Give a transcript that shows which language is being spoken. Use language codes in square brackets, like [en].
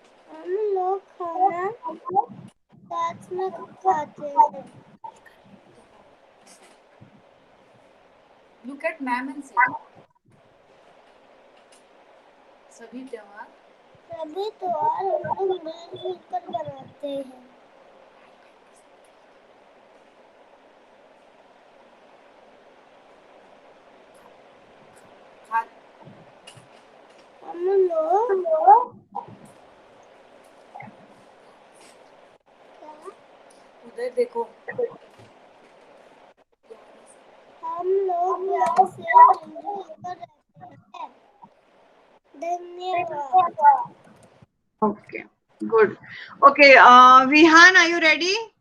[hi] हम लोग खाना साथ में खाते हैं। [en] Look at ma'am and say, [hi] सभी त्योहार हम लोग मिलजुल कर बनाते हैं। हम लोग उधर देखो। हम लोग प्यार से मिलजुल कर रहते हैं। धन्यवाद। [en] Okay, good. Okay, Vihan, are you ready?